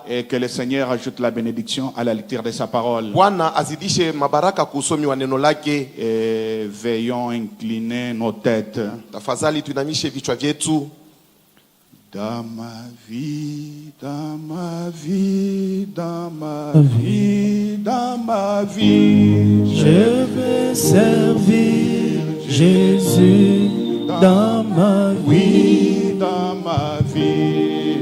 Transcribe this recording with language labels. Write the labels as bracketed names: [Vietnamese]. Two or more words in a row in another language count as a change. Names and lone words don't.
[French] Et que le Seigneur ajoute la bénédiction à la lecture de sa parole. [Swahili] Bwana azidishe mabaraka kuusomi wa neno lake. [French] Et veillons incliner nos têtes. [Swahili] Tafadhali tuinamishe vichwa vyetu. [French] Dans ma vie, dans ma vie, dans ma vie, dans ma vie, Je vais servir Jésus dans ma vie, oui, dans ma vie,